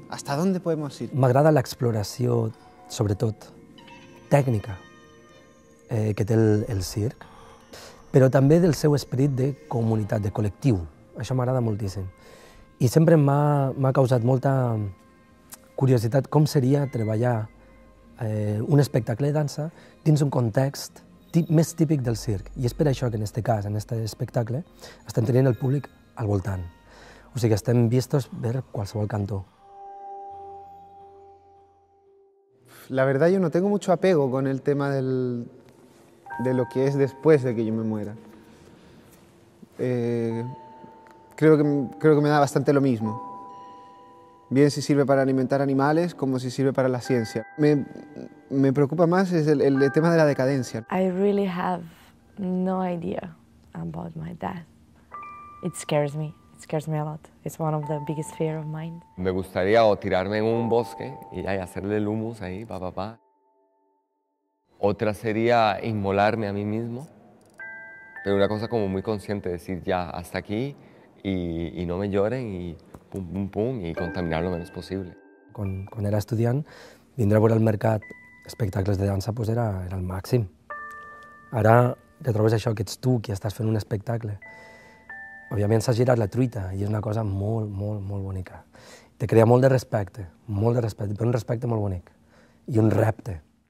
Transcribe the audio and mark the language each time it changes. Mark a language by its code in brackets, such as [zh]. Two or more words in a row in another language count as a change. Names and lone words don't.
[es] ¿Hasta dónde podemos ir? [ca] M'agrada l'exploració, sobretot, tècnica que té el circ, però també del seu esperit de comunitat, de col·lectiu. Això m'agrada moltíssim. I sempre m'ha causat molta curiositat com seria treballar un espectacle de dansa dins un context més típic del circ. I és per això que en aquest cas, en aquest espectacle, estem tenint el públic al voltant. O sigui, estem vistos ver qualsevol cantó. [es] La verdad yo no tengo mucho apego con el tema de lo que es después de que yo me muera. Creo que me da bastante lo mismo. Bien si sirve para alimentar animales como si sirve para la ciencia. Me preocupa más es el tema de la decadencia. [en] I really have no idea about my death. It scares me a lot. It's one of the biggest fears of mine. [es] Me gustaría o tirarme en un bosque y hacerle el humus ahí, pa. Otra sería inmolarme a mí mismo, pero una cosa como muy consciente, decir ya hasta aquí y no me lloren y pum, y contaminar lo menos possible. [ca] Quan era estudiant, vindre a veure al mercat espectacles de dansa pues era el màxim. Ara que trobes això, que ets tu qui estàs fent un espectacle, òbviament s'ha girat la truita i és una cosa molt bonica. Te crea molt de respecte, però un respecte molt bonic i un repte.